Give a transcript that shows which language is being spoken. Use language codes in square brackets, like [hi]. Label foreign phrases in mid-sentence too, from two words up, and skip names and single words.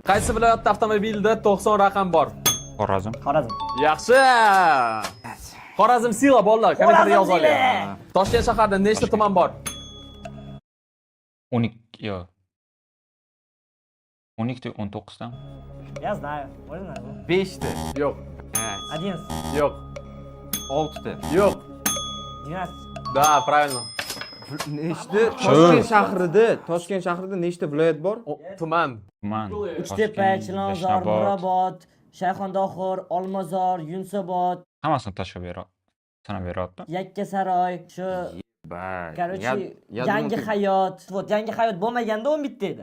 [uz] Qaysi viloyatda avtomobilda 90 raqam bor? Xorazm. Xorazm. Yaxshi. Xorazm sila bolalar, kommentariyga yozib Xorazm oling. sila. Toshkent shahrida nechta tuman bor? 12. Yo'q. 12 19 dan. [ru] Я знаю. Можно? [uz] 5ta. Yo'q. 11. Yo'q. 6ta. Yo'q. 12. [ru] Да, правильно. [uz] Nechta Toshkent shahrida nechta viloyat bor? Tuman. Tuman. Uchtepa, Toshkent, Chilonzor, Yashnobod. Mirobod, Shayxontohur, Olmazor, Yunusobod, Hammasini tashlab sanab beryapti. Yakkasaroy, shu Bak. Короче, yangi hayot. Вот, yangi hayot bo'lmaganda 11 edi.